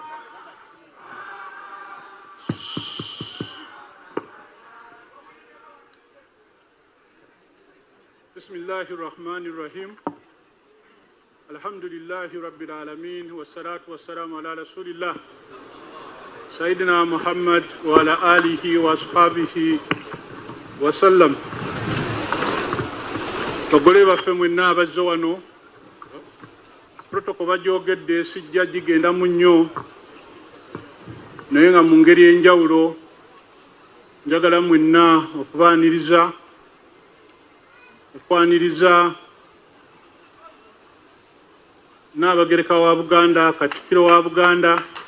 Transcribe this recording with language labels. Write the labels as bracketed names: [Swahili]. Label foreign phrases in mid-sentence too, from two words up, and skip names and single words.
[Arabic] Bismillahirrahmanirrahim. الحمد لله رب العالمين. والصلاة والسلام على رسول الله. سيدنا محمد وعلى آله وأصحابه وسلم. [Ganda] Bagole baffe mwenna abazze wano. Protocol bajogedde sijja gigenda mu nnyo. Naye nga mu ngeri enjawulo njagala mwenna okwaniriza Nnaabagereka wa Buganda, Katikkiro wa Buganda,